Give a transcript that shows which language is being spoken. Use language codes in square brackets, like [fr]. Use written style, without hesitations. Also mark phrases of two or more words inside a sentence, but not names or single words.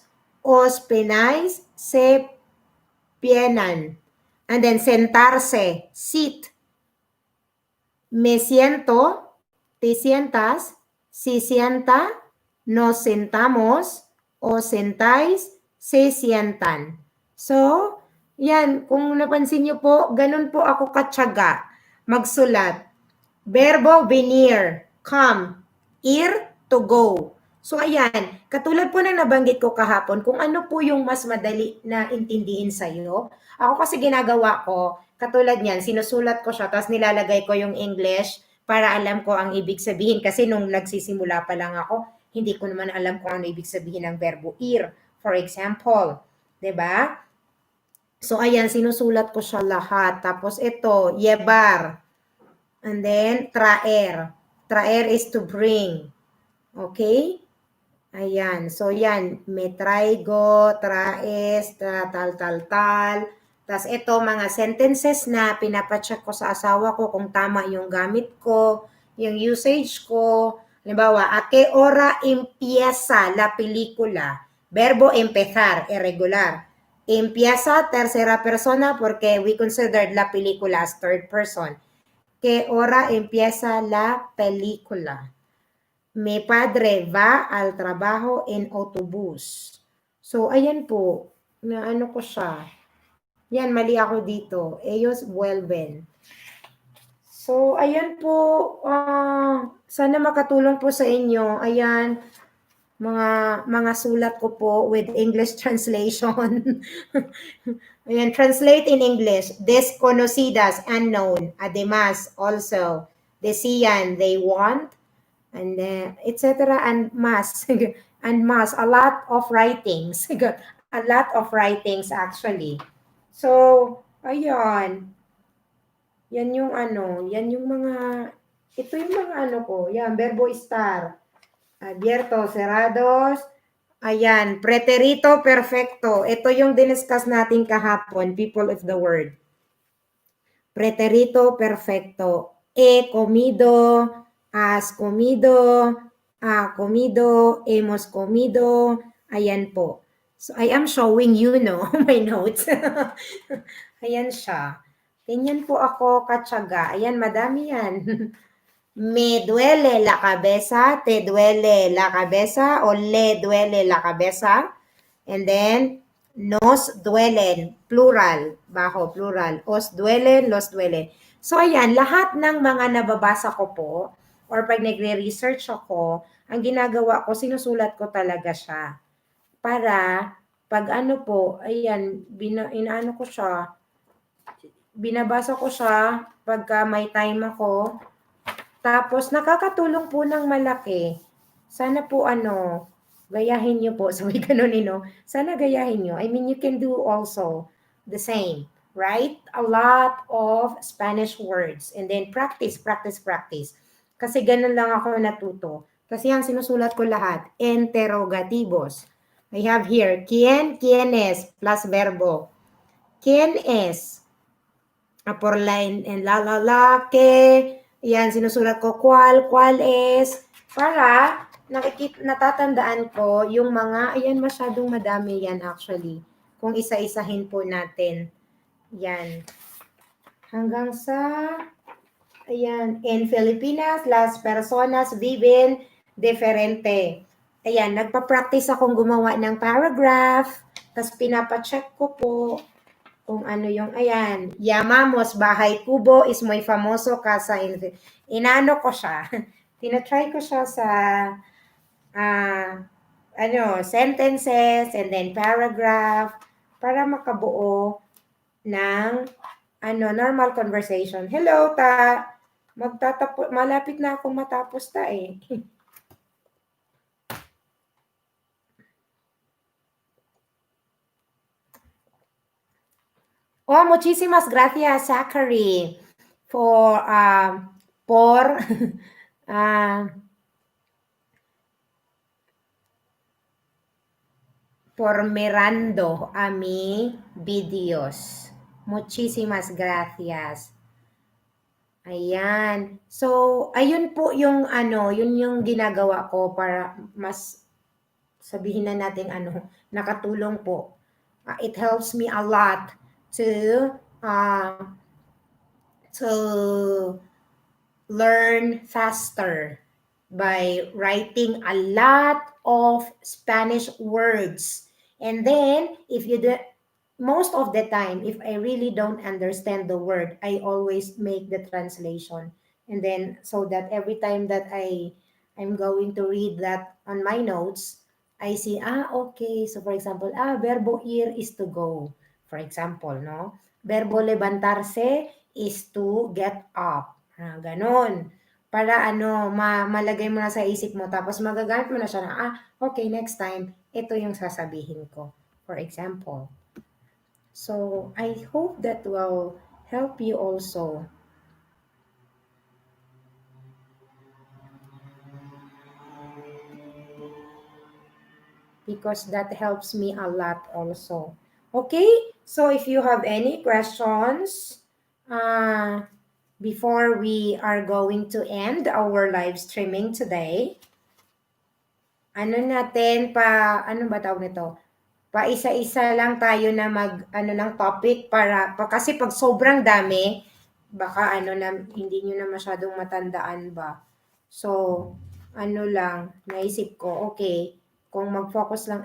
[es] Os peináis. Se peinan. [en] And then sentarse. Sit. [es] Me siento, te sientas, si sienta, nos sentamos, o sentáis, se sientan. [tl] So, yan, kung napansin niyo po, ganun po ako katyaga magsulat. [es] Verbo venir, [en] come, ir, to go. [tl] So, ayan, katulad po na nabanggit ko kahapon, kung ano po yung mas madali na intindihin sa'yo. Ako kasi ginagawa ko, katulad niyan, sinusulat ko siya, tapos nilalagay ko yung English para alam ko ang ibig sabihin. Kasi nung nagsisimula pa lang ako, hindi ko naman alam kung ano ibig sabihin ng [es] verbo ir. [en] For example, [tl] 'di ba? So, ayan, sinusulat ko siya lahat. Tapos ito, [es] llevar. [en] And then, [es] traer. [en] Traer is to bring. Okay? [tl] Ayan. So, yan. [es] Me traigo, traes, tal. [tl] Tapos ito, mga sentences na pinapacheck ko sa asawa ko kung tama yung gamit ko, yung usage ko. Halimbawa, [es] a qué hora empieza la película? Verbo empezar, irregular. Empieza tercera persona porque [en] we considered [es] la película [en] as third person. [es] ¿Qué hora empieza la película? Mi padre va al trabajo en autobús. [tl] So, ayan po. Naano ko siya. Yan, mali ako dito. Ellos vuelven. So, ayan po. Sana makatulong po sa inyo. Ayan, mga sulat ko po [en] with English translation. Ayan, translate in English. [es] Desconocidas, unknown. Además, also. [en] Decían, they want. And etc. and mass. And mass. A lot of writings. A lot of writings actually. So, [tl] ayan. Yan yung yan yung mga, ito yung mga ko. Yan, [es] verbo estar. Abierto, cerrados. Ayan, preterito perfecto. [tl] Ito yung diniscuss natin kahapon, [en] people of the word. [es] Preterito perfecto. He comido, has comido, ha comido, hemos comido. [tl] Ayan po. [en] So, I am showing you, no, my notes. [tl] Ayan siya. Ganyan po ako katsaga. Ayan, madami yan. [es] Me duele la cabeza, te duele la cabeza, o le duele la cabeza. [en] And then, [es] nos duelen, plural, bajo, plural. Os duelen, los duelen. [tl] So, ayan, lahat ng mga nababasa ko po, or pag nagre-research ako, ang ginagawa ko, sinusulat ko talaga siya. Para, pag po, ayan, inaano ko siya, binabasa ko siya pagka may time ako. Tapos, nakakatulong po ng malaki. Sana po gayahin nyo po. Sabi ganun, sana gayahin nyo. [en] I mean, you can do also the same, right? A lot of Spanish words. And then practice. [tl] Kasi ganun lang ako natuto. Kasi yan, sinusulat ko lahat. [es] Interrogativos. [en] I have here, [es] ¿quién es? Plus verbo. ¿Quién es? Por line and la, que, [tl] yan, sinusulat ko, [es] cuál es, [tl] para natatandaan ko yung mga, ayan, masyadong madami yan actually. Kung isa-isahin po natin. Yan. Hanggang sa, ayan, [es] en Filipinas, las personas viven diferente. [tl] Ayan, nagpa-practice akong gumawa ng paragraph, tas pinapacheck ko po kung ano yung, ayan, llamamos bahay kubo is [es] muy famoso casa [tl] inano ko siya. Tinatry ko siya sa [en] sentences and then paragraph [tl] para makabuo ng normal conversation. Hello, ta. Malapit na akong matapos ta eh. [es] Oh, muchísimas gracias, Zachary, por por mirando a mi videos. Muchísimas gracias. [tl] Ayan. So, ayun po yung yun yung ginagawa ko para mas sabihin na natin nakatulong po. [en] It helps me a lot to uh, to learn faster by writing a lot of Spanish words. And then, if you do, most of the time, if I really don't understand the word, I always make the translation. And then, so that every time that I'm going to read that on my notes, I see, okay. So, for example, [es] verbo ir [en] is to go. For example, no? [es] Verbo levantarse [en] is to get up. [tl] Ganon. Para malagay mo na sa isip mo, tapos magagamit mo na siya na, okay, next time, ito yung sasabihin ko. [en] For example. So, I hope that will help you also. Because that helps me a lot also. Okay? So, if you have any questions, before we are going to end our live streaming today, [tl] natin ano ba tawag nito? Paisa-isa lang tayo na ng topic kasi pag sobrang dami, baka hindi nyo na masyadong matandaan ba. So, lang, naisip ko, okay, kung mag-focus lang.